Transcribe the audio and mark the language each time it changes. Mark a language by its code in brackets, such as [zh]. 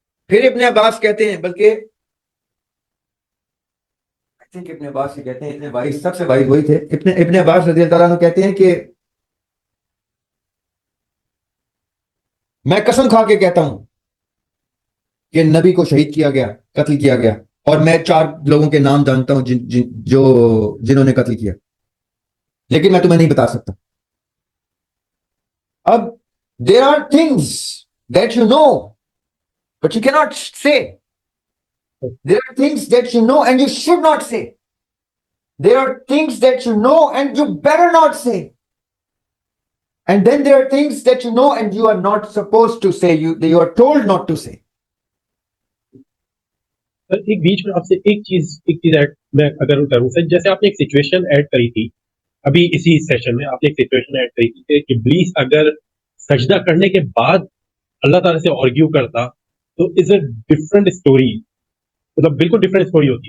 [ur] پھر ابن عباس کہتے ہیں، بلکہ ابن عباس سے کہتے ہیں، ابن وائس سب سے وائس وہی تھے، ابن عباس رضی اللہ تعالیٰ عنہ کہتے ہیں کہ میں قسم کھا کے کہتا ہوں کہ نبی کو شہید کیا گیا، قتل کیا گیا، اور میں 4 لوگوں کے نام جانتا ہوں جنہوں نے قتل کیا، لیکن میں تمہیں نہیں بتا سکتا. [en] اب there are things that you know but you cannot say. There are things that you know and you should not say. There are things that you know and you better not say. And then there are things that you know and you are not supposed to say. You are told not to say. [ur] سر ایک بیچ میں آپ سے ایک چیز add میں اگر کروں سر، جیسے آپ نے ایک سچویشن ایڈ کری تھی ابھی اسی سیشن میں، آپ نے ایک سچویشن ایڈ کری تھی کہ ابلیس اگر سجدہ کرنے کے بعد اللہ تعالیٰ سے آرگیو کرتا تو [en] is a different story, [ur] مطلب بالکل ڈفرنٹ اسٹوری ہوتی.